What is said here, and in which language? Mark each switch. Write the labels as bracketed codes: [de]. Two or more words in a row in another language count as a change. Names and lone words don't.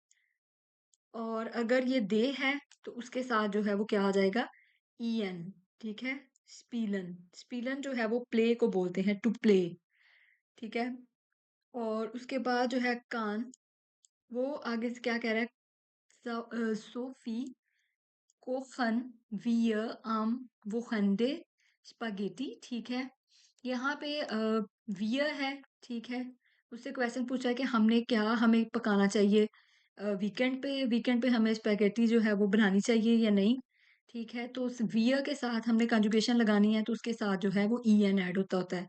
[hi] और अगर ये दे है तो उसके साथ जो है वो क्या आ जाएगा, ईएन, ठीक है। [de] spielen, spielen [hi] जो है वो प्ले को बोलते हैं, [en] to play. [hi] ठीक है। और उसके बाद जो है कान, वो आगे से क्या कह रहा है? [de] Sophie kochen wir am Wochenende Spaghetti. [hi] ठीक है। यहाँ पे wir है। ठीक है। उससे क्वेश्चन पूछा है कि हमने क्या हमें पकाना चाहिए वीकेंड पे हमें स्पैगेटी जो है वो बनानी चाहिए या नहीं। ठीक है। तो उस वियर के साथ हमने कंजुगेशन लगानी है, तो उसके साथ जो है वो ई एन ऐड होता है।